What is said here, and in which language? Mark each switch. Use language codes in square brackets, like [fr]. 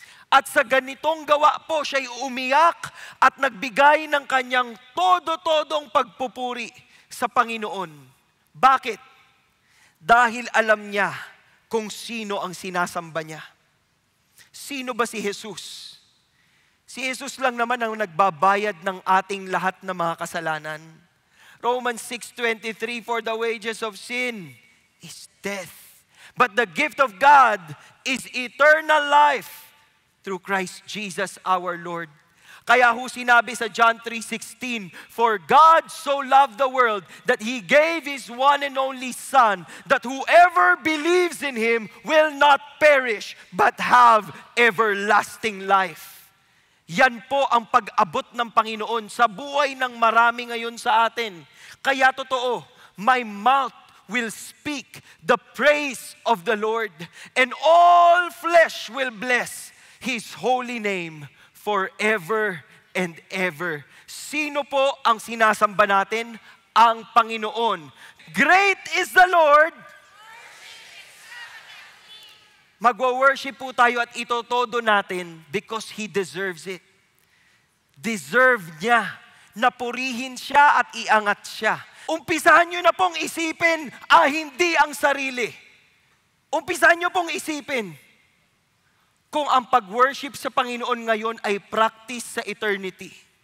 [tl] At sa ganitong gawa po, siya'y umiyak at nagbigay ng kanyang todo-todong pagpupuri sa Panginoon. Bakit? Dahil alam niya kung sino ang sinasamba niya. Sino ba si Jesus? Si Jesus lang naman ang nagbabayad ng ating lahat ng mga kasalanan. [en] Romans 6:23, for the wages of sin is death. But the gift of God is eternal life through Christ Jesus our Lord. [tl] Kaya ho sinabi sa [en] John 3:16, for God so loved the world that He gave His one and only Son, that whoever believes in Him will not perish, but have everlasting life. [tl] Yan po ang pag-abot ng Panginoon sa buhay ng marami ngayon sa atin. Kaya totoo, [en] my mouth will speak the praise of the Lord, and all flesh will bless His holy name forever and ever. [tl] Sino po ang sinasamba natin? Ang Panginoon. [en] Great is the Lord. [tl] Magwa-worship po tayo at itotodo natin [en] because He deserves it. [tl] Deserve niya na purihin siya at iangat siya. Umpisahan nyo na pong isipin, hindi ang sarili. Umpisahan nyo pong isipin kung ang pag-worship sa Panginoon ngayon ay practice sa eternity.